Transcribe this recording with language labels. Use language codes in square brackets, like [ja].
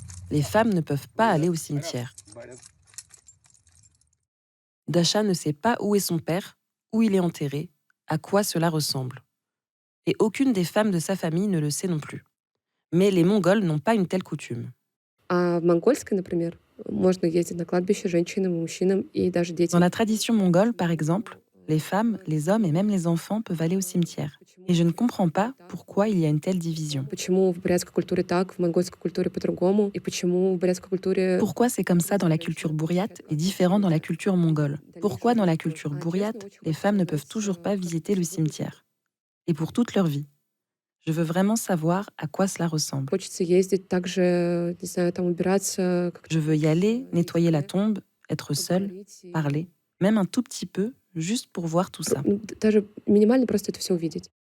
[fr] Les femmes ne peuvent pas aller au cimetière. Dasha ne sait pas où est son père, où il est enterré, à quoi cela ressemble. Et aucune des femmes de sa famille ne le sait non plus. Mais les Mongols n'ont pas une telle coutume. [ru] А в монгольской, например, можно ездить на кладбище женщинам, мужчинам и даже детям. [fr] Dans la tradition mongole, par exemple, les femmes, les hommes et même les enfants peuvent aller au cimetière. Et je ne comprends pas pourquoi il y a une telle division. [ru] Почему в бурятской культуре так, в монгольской культуре по-другому, и почему в бурятской культуре... [fr] Pourquoi c'est comme ça dans la culture bourriate et différent dans la culture mongole? Pourquoi dans la culture bourriate, les femmes ne peuvent toujours pas visiter le cimetière? Et pour toute leur vie. Je veux vraiment savoir à quoi cela ressemble. [ru] Хочется ездить также, не знаю, там убираться. [fr] Je veux y aller, nettoyer la tombe, être seule, parler, même un tout petit peu, juste pour voir tout ça. [ru] Даже минимально просто это все увидеть.